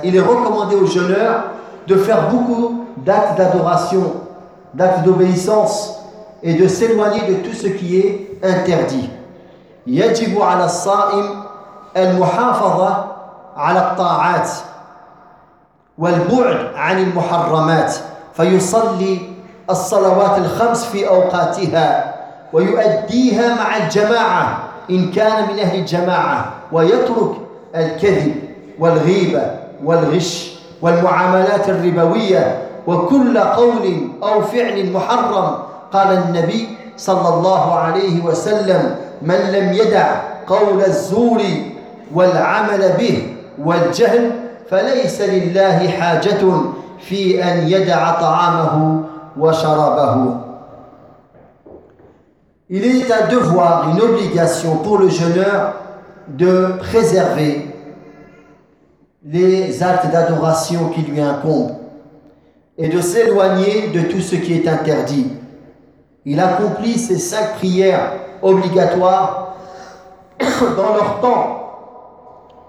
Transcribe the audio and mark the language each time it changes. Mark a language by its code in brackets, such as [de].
[fr] Il est recommandé au jeûneur de faire beaucoup d'actes d'adoration, d'actes d'obéissance et de s'éloigner de tout ce qui est interdit. [ar] يجب على الصائم المحافظة على الطاعات والبعد عن المحرمات فيصلي الصلوات الخمس في أوقاتها ويؤديها مع الجماعة إن كان من أهل الجماعة ويترك الكذب والغيبة والغش والمعاملات الربوية وكل قول أو فعل محرم. قال النبي صلى الله عليه وسلم من لم يدع قول الزور والعمل به والجهل فليس لله حاجة في أن يدع طعامه وشرابه. [fr] Il est un devoir, une obligation pour le jeûneur de préserver les actes d'adoration qui lui incombent et de s'éloigner de tout ce qui est interdit. Il accomplit ces 5 prières obligatoires dans leur temps.